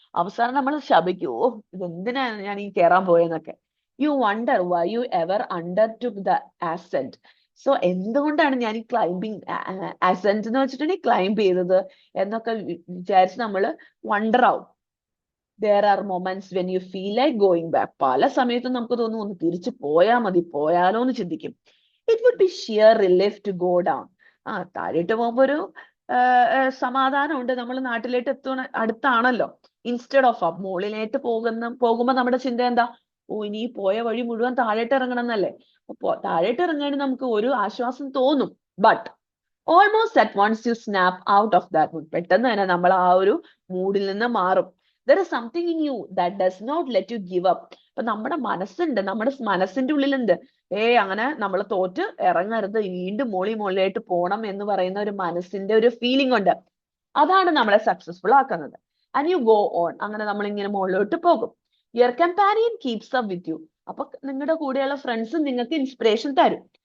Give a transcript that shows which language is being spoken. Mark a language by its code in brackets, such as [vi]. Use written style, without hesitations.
[ml] അവസാനം നമ്മൾ ശപിക്കും, ഓ ഇതെന്തിനാണ് ഞാൻ ഈ കയറാൻ പോയെന്നൊക്കെ. [en] You wonder why you ever undertook the ascent. [ml] So എന്തുകൊണ്ടാണ് ഞാൻ ഈ ക്ലൈംബിങ് അസെന്റ് എന്ന് വെച്ചിട്ടുണ്ടെങ്കിൽ ക്ലൈംബ് ചെയ്തത് എന്നൊക്കെ വിചാരിച്ച് നമ്മൾ വണ്ടർ ആവും. [en] There are moments when you feel like going back. [ml] പല സമയത്തും നമുക്ക് തോന്നും ഒന്ന് തിരിച്ചു പോയാലോ എന്ന് ചിന്തിക്കും. [en] It would be sheer relief to go down. [ml] താഴോട്ട് പോകുമ്പോ ഒരു സമാധാനമുണ്ട്, നമ്മൾ നാട്ടിലേക്ക് അടുത്താണല്ലോ. ഇൻസ്റ്റെഡ് ഓഫ് മുകളിലേക്ക് പോകുമ്പോ നമ്മുടെ ചിന്ത എന്താ, ഓ ഇനി പോയ വഴി മുഴുവൻ താഴോട്ട് ഇറങ്ങണം എന്നല്ലേ. അപ്പൊ താഴോട്ട് ഇറങ്ങാൻ നമുക്ക് ഒരു ആശ്വാസം തോന്നും. [en] but almost at once you snap out of that mood, [ml] പെട്ടെന്ന് തന്നെ നമ്മൾ ആ ഒരു മൂഡിൽ നിന്ന് മാറും. [en] There is something in you that does not let you give up. [ml] അപ്പൊ നമ്മുടെ മനസ്സുണ്ട്, നമ്മുടെ മനസ്സിന്റെ ഉള്ളിലുണ്ട്, അങ്ങനെ നമ്മൾ തോറ്റ് ഇറങ്ങരുത്, വീണ്ടും മുകളിലായിട്ട് പോണം എന്ന് പറയുന്ന ഒരു മനസ്സിന്റെ ഒരു ഫീലിംഗ് ഉണ്ട്. അതാണ് നമ്മളെ സക്സസ്ഫുൾ ആക്കുന്നത്. [en] And you go on. [ml] അങ്ങനെ നമ്മൾ ഇങ്ങനെ മുകളിലോട്ട് പോകും. [en] Your companion keeps up with you. [ml] അപ്പൊ നിങ്ങളുടെ കൂടെയുള്ള ഫ്രണ്ട്സ് നിങ്ങൾക്ക് ഇൻസ്പിറേഷൻ തരും.